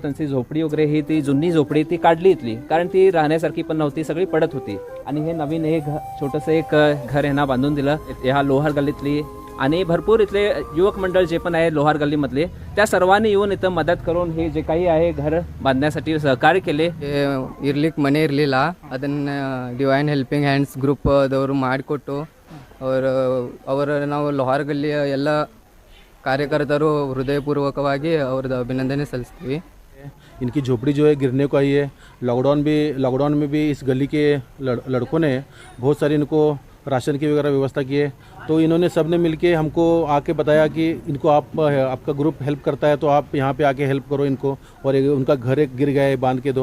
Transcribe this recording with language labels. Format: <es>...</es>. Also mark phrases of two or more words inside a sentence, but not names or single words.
<mr>त्यांची झोपडी वगैरे ही ती जुनी झोपडी ती काढली इथली, कारण ती राहण्यासारखी पण नव्हती, सगळी पडत होती. आणि हे नवीन हे छोटंसं एक घर यांना बांधून दिलं ह्या लोहार गल्लीतली. आणि भरपूर इथले युवक मंडळ जे पण आहे लोहार गल्लीमधले, त्या सर्वांनी येऊन इथं मदत करून हे जे काही आहे घर बांधण्यासाठी सहकार्य केले.</mr> <kn>ಇರ್ಲಿಕ್ಕೆ ಮನೆ ಇರಲಿಲ್ಲ, ಅದನ್ನು ಡಿವೈನ್ ಹೆಲ್ಪಿಂಗ್ ಹ್ಯಾಂಡ್ಸ್ ಗ್ರೂಪ್ದವರು ಮಾಡಿಕೊಟ್ಟು ಅವರ ನಾವು ಲೋಹಾರ್ ಗಲ್ಲಿಯ ಎಲ್ಲ ಕಾರ್ಯಕರ್ತರು ಹೃದಯಪೂರ್ವಕವಾಗಿ ಅವ್ರದ್ದು ಅಭಿನಂದನೆ ಸಲ್ಲಿಸ್ತೀವಿ.</kn> <hi>इनकी झोपड़ी जो है गिरने को आई है। लॉकडाउन में भी इस गली के लड़कों ने बहुत सारी इनको राशन की वगैरह व्यवस्था की है। तो इन्होंने सब ने मिलके हमको आके बताया कि इनको आपका ग्रुप हेल्प करता है तो आप यहाँ पे आके हेल्प करो इनको, और उनका घर एक गिर गया है, बांध के दो।</hi>